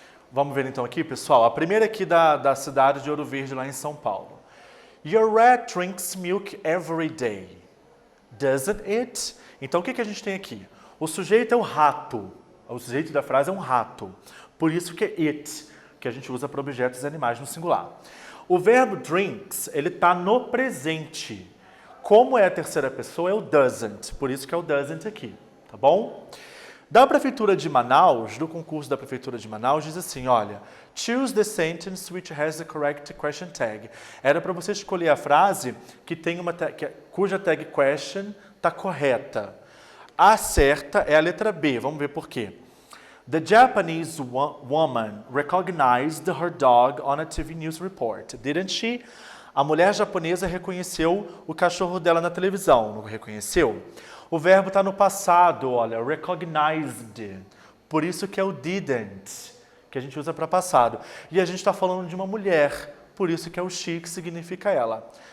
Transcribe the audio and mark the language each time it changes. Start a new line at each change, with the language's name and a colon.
Portuguese: Vamos ver então aqui, pessoal. A primeira aqui da cidade de Ouro Verde, lá em São Paulo.
English: Your rat drinks milk every day. Doesn't it?
Portuguese: Então, o que a gente tem aqui? O sujeito é o rato. O sujeito da frase é um rato. Por isso que é it, que a gente usa para objetos e animais no singular. O verbo drinks, ele está no presente. Como é a terceira pessoa, é o doesn't. Por isso que é o doesn't aqui, tá bom? Da Prefeitura de Manaus, do concurso da Prefeitura de Manaus, diz assim, olha,
English: choose the sentence which has the correct question tag.
Portuguese: Era para você escolher a frase que tem cuja tag question está correta. A certa é a letra B, vamos ver por quê.
English: The Japanese woman recognized her dog on a TV news report, didn't she?
Portuguese: A mulher japonesa reconheceu o cachorro dela na televisão, não reconheceu? O verbo está no passado, olha, recognized. Por isso que é o didn't, que a gente usa para passado. E a gente está falando de uma mulher, por isso que é o she, que significa ela.